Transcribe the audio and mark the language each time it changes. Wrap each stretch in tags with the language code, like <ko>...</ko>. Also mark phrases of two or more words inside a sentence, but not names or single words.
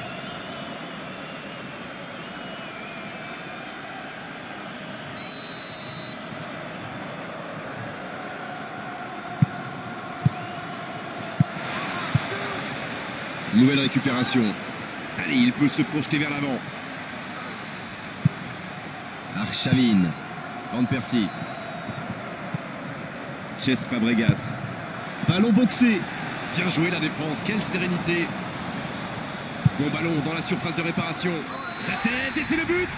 <fr>Nouvelle récupération. Allez, il peut se projeter vers l'avant. Arshavin. Van Persie. Cesc Fabregas. Ballon boxé. Bien joué la défense, quelle sérénité. Bon ballon dans la surface de réparation. La tête et c'est le but.</fr>